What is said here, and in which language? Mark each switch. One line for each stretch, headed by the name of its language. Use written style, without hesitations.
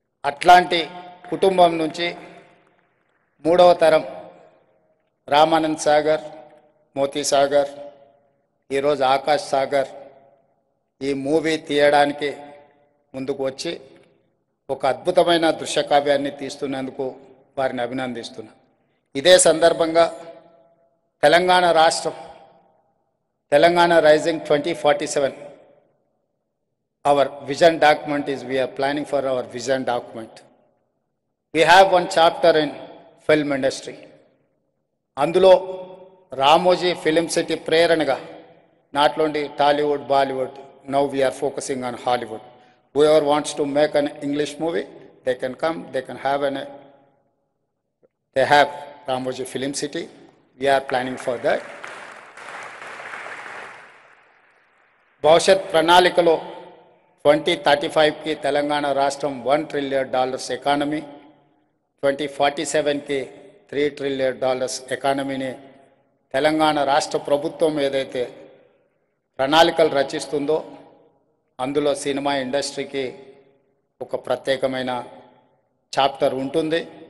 Telugu: అట్లాంటి కుటుంబం నుంచి 3వ తరం రామానంద్ సాగర్, మోతీ సాగర్, ఈరోజు ఆకాష్ సాగర్ ఈ మూవీ తీయడానికి ముందుకు వచ్చి ఒక అద్భుతమైన దృశ్యకావ్యాన్ని తీస్తున్నందుకు వారిని అభినందిస్తున్నా. ఇదే సందర్భంగా తెలంగాణ రాష్ట్రం, Telangana rising 2047,
English: our vision document is, we are planning for our vision document. We have one chapter in film industry.
Telugu: అందులో రామోజీ ఫిలిం సిటీ ప్రేరణగా
English: Not only Tollywood, Bollywood, now we're focusing on Hollywood. whoever wants to make an English movie, they can come, they can have they have Ramoji Film City. We are planning for that.
Telugu: భవిష్యత్ ప్రణాళికలో 2035కి తెలంగాణ రాష్ట్రం $1 trillion economy, 2047కి $3 trillion ఎకానమీని Telangana రాష్ట్ర ప్రభుత్వం ఏదైతే ప్రణాళికలు రచిస్తుందో అందులో cinema ఇండస్ట్రీకి ఒక ప్రత్యేకమైన చాప్టర్ ఉంటుంది.